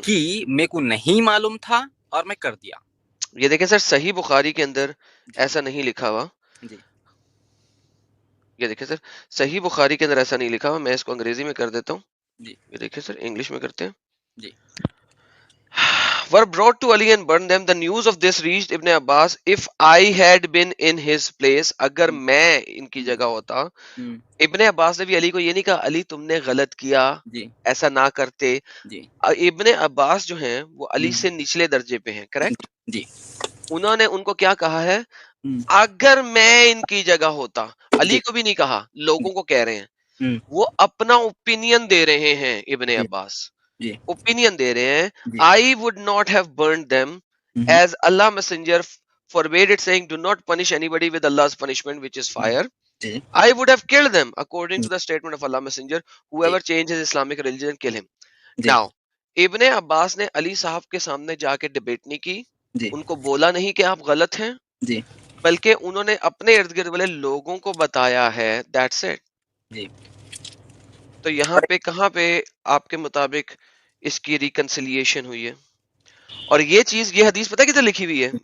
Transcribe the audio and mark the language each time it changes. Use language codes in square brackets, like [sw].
[ur] کہ میرے کو نہیں معلوم تھا اور میں کر دیا. یہ دیکھیں سر, صحیح بخاری کے اندر جی ایسا نہیں لکھا ہوا. جی یہ دیکھیں سر, صحیح بخاری کے اندر ایسا نہیں لکھا ہوا. میں اس کو انگریزی میں کر دیتا ہوں. جی یہ دیکھیں سر, انگلش میں کرتے ہیں. جی [en] were brought to Ali and burned them. The news of this reached Ibn Abbas. If I had been in his place, [ur] اگر میں ان کی جگہ ہوتا. ہوں، ابن عباس نے بھی علی کو یہ نہیں کہا علی تم نے غلط کیا, جی ایسا نہ کرتے. جی ابن عباس جو ہیں وہ علی سے نچلے درجے پہ ہیں, کریکٹ. جی انہوں نے ان کو کیا کہا ہے, ہوں، اگر میں ان کی جگہ ہوتا. علی جی کو بھی نہیں کہا, لوگوں کو کہہ رہے ہیں. ہوں، وہ اپنا اوپینین دے رہے ہیں. ابن جی عباس جی اوپینین دے رہے ہیں. جی [en] I would not have burned them [ur] ہوں، [en] as Allah messenger forbade it, saying do not punish anybody with Allah's punishment which is fire. [ur] جی [en] I would have killed them according to the statement of Allah messenger. [ur] جی [en] Whoever changes Islamic religion, kill him. [ur] جی Now ابن عباس نے علی صاحب کے سامنے جا کے debate نہیں کی, جی ان کو بولا نہیں کہ آپ غلط ہیں, جی بلکہ انہوں نے اپنے ارد گرد والے لوگوں کو بتایا ہے. [en] That's it. [ur] جی تو یہاں پہ کہاں پہ آپ کے مطابق اس کی ریکنسیلیشن ہوئی ہے؟ اور یہ چیز، یہ حدیث پتہ کدھر لکھی ہوئی ہے؟ میں